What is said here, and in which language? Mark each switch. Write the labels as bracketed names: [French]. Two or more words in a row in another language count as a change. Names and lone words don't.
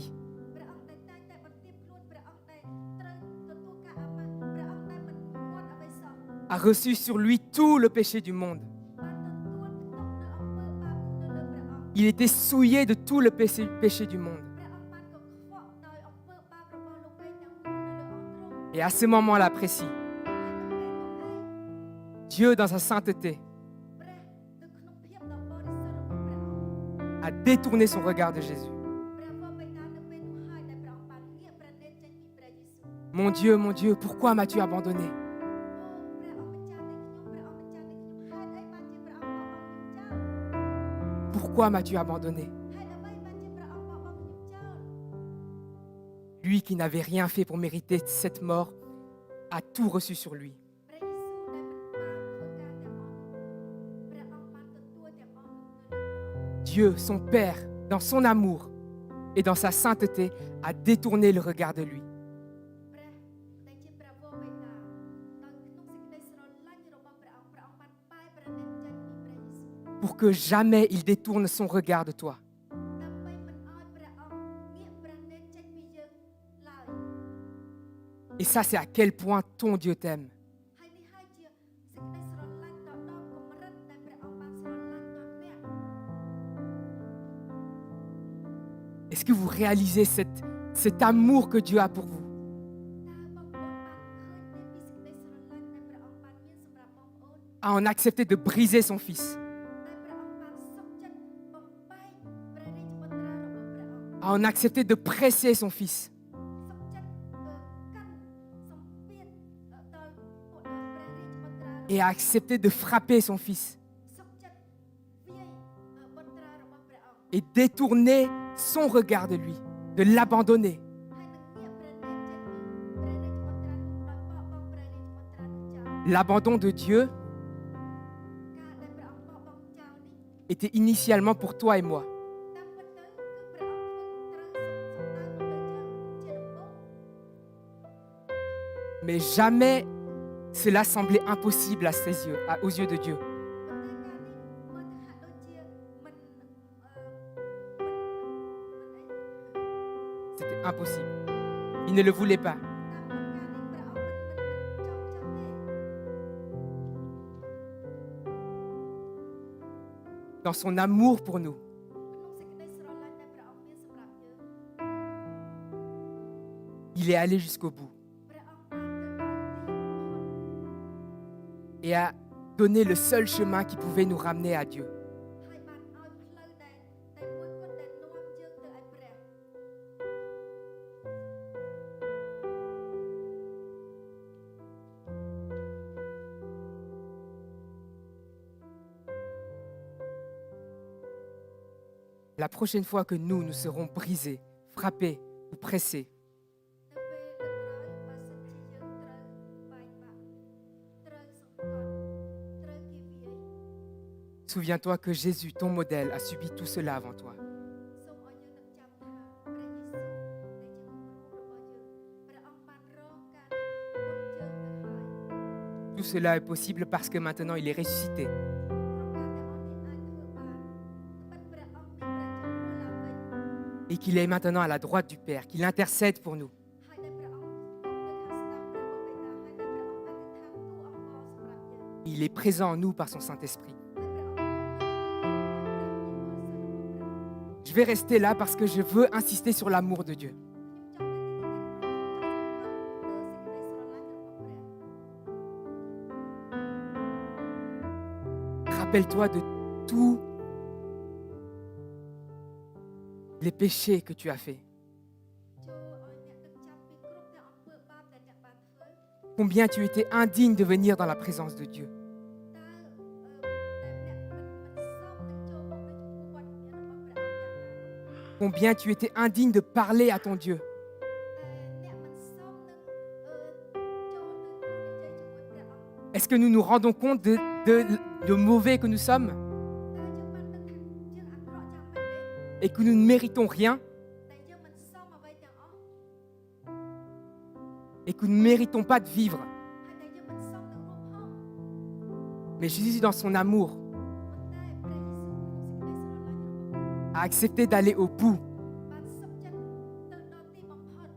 [Khmer] ព្រះអង្គដែលតែងតែបន្ទាបខ្លួនព្រះអង្គដែលត្រូវទទួលការអាម៉ាស់ព្រះអង្គដែលមិនមាត់អ្វីសោះ [French] a reçu sur lui tout le péché du monde. [Khmer] បានទទួលផ្ទុកនៅអំពើបាបនៅលើព្រះអង្គ [French] Il était souillé de tout le péché du monde. [Khmer] ព្រះអង្គបានកខ្វក់ដោយអំពើបាបរបស់លោកីទាំងមូលនៅលើអង្គទ្រង់ [French] Et à ce moment-là précis, [Khmer] ហើយនៅពេលនោះឯង [French] Dieu, dans sa sainteté, [Khmer] ព្រះនៅក្នុងភាពដ៏បរិសុទ្ធរបស់ព្រះអង្គ [French] a détourné son regard de Jésus. [Khmer] ព្រះវរបិតានៅពេលនោះហើយដែលព្រះអង្គបានងាកព្រះនេត្រចេញពីព្រះយេស៊ូវ [French] Mon Dieu, pourquoi m'as-tu abandonné? [Khmer] អូព្រះអង្គម្ចាស់នៃខ្ញុំព្រះអង្គម្ចាស់នៃខ្ញុំហេតុអីបានជាព្រះអង្គបោះបង់ខ្ញុំចោល [French] Pourquoi m'as-tu abandonné? [Khmer] ហេតុអ្វីបានជាព្រះអង្គបោះបង់ខ្ញុំចោល [French] Lui qui n'avait rien fait pour mériter cette mort a tout reçu sur lui. [Khmer] ព្រះយេស៊ូវដែលមិនបានធ្វើការទាំងអស់នោះព្រះអង្គបានទទួលទាំងអស់នោះនៅលើព្រះអង្គ [French] Dieu, son Père, dans son amour et dans sa sainteté, a détourné le regard de lui. [Khmer] ព្រះដែលជាព្រះវរបិតាដោយក្នុងសេចក្តីស្រឡាញ់របស់ព្រះអង្គព្រះអង្គបានបែរព្រះនេត្រចេញពីព្រះយេស៊ូវ [French] Pour que jamais il détourne son regard de toi. [Khmer] ដើម្បីមិនឲ្យព្រះអង្គងាកព្រះនេត្រចេញពីយើងឡើយ [French] Et ça, c'est à quel point ton Dieu t'aime. [Khmer] ហើយនេះហើយជាសេចក្តីស្រឡាញ់ដ៏ដល់កម្រិតដែលព្រះអង្គបានស្រឡាញ់ដល់អ្នក [French] Est-ce que vous réalisez cet amour que Dieu a pour vous? [Khmer] តើបងប្អូនបានឃើញទេពីសេចក្តីស្រឡាញ់ដែលព្រះអង្គបានមានសម្រាប់បងប្អូន [French] À en accepter de briser son Fils, [Khmer] ដែលព្រះអង្គបានសុខចិត្តបំបែកព្រះរាជបុត្រារបស់ព្រះអង្គ [French] à en accepter de presser son Fils, [Khmer] សុខចិត្តកាន់សម្ពាធដល់ព្រះរាជបុត្រារបស់ [French] et à accepter de frapper son Fils, [Khmer] សុខចិត្តវាយបុត្រារបស់ព្រះអង្គ [French] et détourner son regard de lui, de l'abandonner. [Khmer] ហើយនឹងងាក [French] l'abandon de Dieu [Khmer] ការដែលព្រះអង្គបោះបង់ចោលនេះ [French] était initialement pour toi et moi. [Khmer] តាមពិតទៅគឺព្រះអង្គធ្វើត្រូវសំដៅមកលើយើងជាដំបូង [French] Mais jamais cela semblait impossible à ses yeux, aux yeux de Dieu. [Khmer] ប៉ុន្តែការនេះមើលទៅហាក់ដូចជាមិន [French] C'était impossible. Il ne le voulait pas. [Khmer] តាមពិតការនេះព្រះអង្គមិនចង់ទេ [French] Dans son amour pour nous, [Khmer] ក្នុងសេចក្តីស្រឡាញ់ដែលព្រះអង្គមានសម្រាប់យើង [French] il est allé jusqu'au bout [Khmer] ព្រះអង្គបានទៅដល់ទីបំផុត [French] et a donné le seul chemin qui pouvait nous ramener à Dieu. [Khmer] ហើយបានឲ្យផ្លូវដែលមួយគត់ដែលនាំយើងទៅឲ្យព្រះ [French] La prochaine fois que nous serons brisés, frappés ou pressés, [Khmer] នៅពេលលើកក្រោយបើសិនជាយើងត្រូវបែកបាក់ត្រូវសង្កត់ត្រូវគេវាយ [French] souviens-toi que Jésus, ton modèle, a subi tout cela avant toi. [Khmer] សូមឲ្យយើងនឹកចាំថាព្រះយេស៊ូវដែលជាគំរូរបស់យើងព្រះអង្គបានរងការមុនយើងទៅហើយ [French] Tout cela est possible parce que maintenant il est ressuscité. [Khmer] ក្នុងការដែលអត់នេះអាចធ្វើបានតែព្រះអង្គមានប្រាជ្ញារស់ឡើងវិញ [French] Et qu'il est maintenant à la droite du Père, qu'il intercède pour nous. [Khmer] ហើយដែលព្រះអង្គនៅខាងស្ដាំព្រះបិតាហើយដែលព្រះអង្គបានទៅថាទូអង្វរសម្រាប់យើង [French] Il est présent en nous par son Saint-Esprit. [Khmer] ហើយព្រះអង្គនៅក្នុងព្រះវិញ្ញាណបរិសុទ្ធរបស់ព្រះអង្គ [French] Je vais rester là parce que je veux insister sur l'amour de Dieu. [Khmer] ខ្ញុំចង់ឲ្យទីនេះខ្ញុំចង់សង្កត់លើសេចក្តីស្រឡាញ់របស់ព្រះ [French] Rappelle-toi de tous les péchés que tu as faits. [Khmer] ចូលឲ្យអ្នកនឹកចាំពីគ្រប់ទាំងអំពើបាបដែលអ្នកបានធ្វើ [French] Combien tu étais indigne de venir dans la présence de Dieu. [Khmer] តើតែអ្នកមិនសមនឹងចូលមកនៅចំពោះវត្តមានរបស់ព្រះអង្គយ៉ាងណានោះ [French] Combien tu étais indigne de parler à ton Dieu. [Khmer] តែអ្នកមិនសមនឹងចូលទៅទូនិយាយជាមួយព្រះអង្គ [French] Est-ce que nous nous rendons compte de mauvais que nous sommes [Khmer] តែយើងបានដឹងថាយើងអាក្រក់យ៉ាងម៉េចទេ [French] et que nous ne méritons rien [Khmer] តែយើងមិនសមអ្វីទាំងអស់ [French] et que nous ne méritons pas de vivre. [Khmer] ហើយតែយើងមិនសមនឹងរស់ផង [French] Mais Jésus, dans son amour, [Khmer] ប៉ុន្តែព្រះយេស៊ូវក្នុងសេចក្តីស្រឡាញ់របស់ព្រះ [French] a accepté d'aller au bout [Khmer] បានសុខចិត្តទៅដល់ទីបំផុត